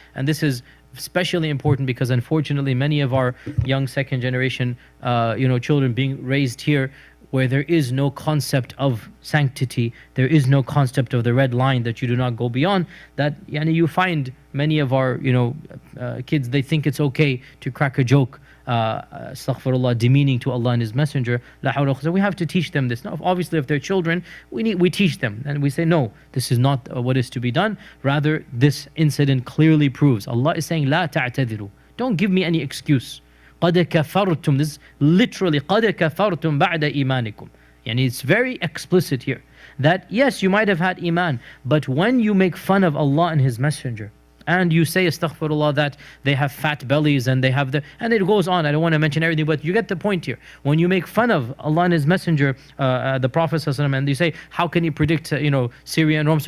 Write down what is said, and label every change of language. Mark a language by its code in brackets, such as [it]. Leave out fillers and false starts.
[en] And this is especially important because unfortunately many of our young second generation children being raised here, where there is no concept of sanctity, there is no concept of the red line that you do not go beyond, that you find many of our kids, they think it's okay to crack a joke, astaghfirullah, demeaning to Allah and His Messenger. So we have to teach them this. Now, obviously, if they're children, we teach them and we say, no, this is not what is to be done. Rather, this incident clearly proves Allah is saying, [ar] لا تعتذروا. [en] Don't give me any excuse. [ar] قَدْ كَفَرْتُمْ. [en] This is literally [ar] قَدْ كَفَرْتُمْ بَعْدَ إِيمَانِكُمْ. [en] And it's very explicit here that yes, you might have had iman, but when you make fun of Allah and His Messenger, and you say astaghfirullah that they have fat bellies and they have and it goes on, I don't want to mention everything, but you get the point here. When you make fun of Allah and His Messenger, the Prophet ﷺ, and you say, how can He predict Syria and Rome?